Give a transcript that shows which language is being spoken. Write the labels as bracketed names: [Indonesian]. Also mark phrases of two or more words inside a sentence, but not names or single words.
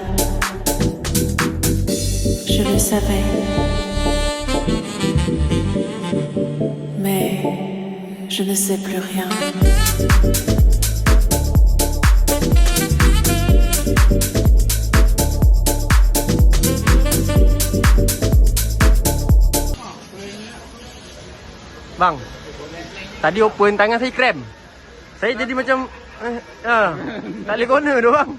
[French] Je le savais. Mais je ne sais plus rien. [Malay] Bang, tadi open tangan saya krem. Saya jadi macam tak boleh corner tu bang.